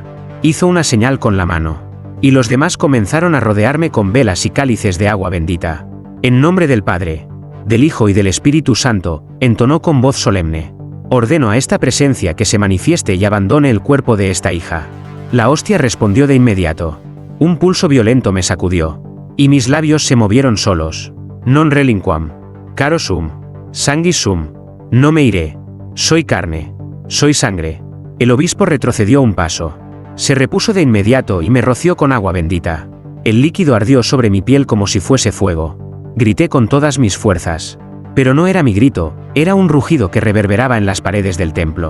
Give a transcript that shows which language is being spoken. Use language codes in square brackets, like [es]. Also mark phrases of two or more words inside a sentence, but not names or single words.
[es] Hizo una señal con la mano, y los demás comenzaron a rodearme con velas y cálices de agua bendita. En nombre del Padre, del Hijo y del Espíritu Santo, entonó con voz solemne. Ordeno a esta presencia que se manifieste y abandone el cuerpo de esta hija. La hostia respondió de inmediato. Un pulso violento me sacudió, y mis labios se movieron solos. [la] Non relinquam. Caro sum. Sanguis sum. [es] No me iré. Soy carne. Soy sangre. El obispo retrocedió un paso. Se repuso de inmediato y me roció con agua bendita. El líquido ardió sobre mi piel como si fuese fuego. Grité con todas mis fuerzas. Pero no era mi grito, era un rugido que reverberaba en las paredes del templo.